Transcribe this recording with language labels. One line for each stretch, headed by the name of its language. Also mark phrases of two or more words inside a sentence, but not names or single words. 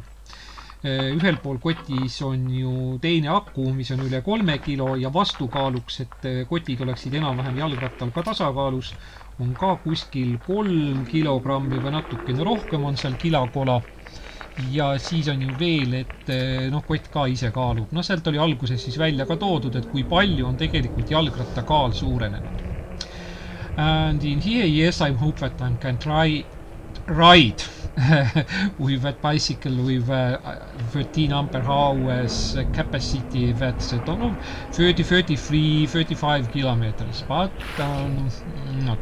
Estonian: Ühel pool kotis on ju teine aku, mis on üle 3 kilo ja vastukaaluks, et kotid oleksid enam-vähem jalgrattal ka tasakaalus, on ka kuskil 3 kilogrammi või natukene rohkem on seal kilokola. Ja siis on ju veel, et kott ka ise kaalub. Sealt oli alguses siis välja ka toodud, et kui palju on tegelikult jalgratta kaal suurenenud.
English: And in here, yes, I hope that I can try ride with that bicycle with 13 ampere hours capacity, that's 30, 33, 35 kilometers, but not.